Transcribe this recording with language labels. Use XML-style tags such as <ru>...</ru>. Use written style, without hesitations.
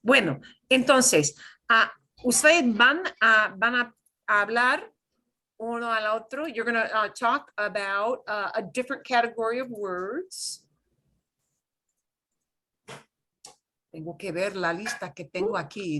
<es>Bueno, entonces, ustedes van a hablar uno al otro.</es> <en>You're going to talk about a different category of words.</en> <es>Tengo que ver la lista que tengo aquí.</es>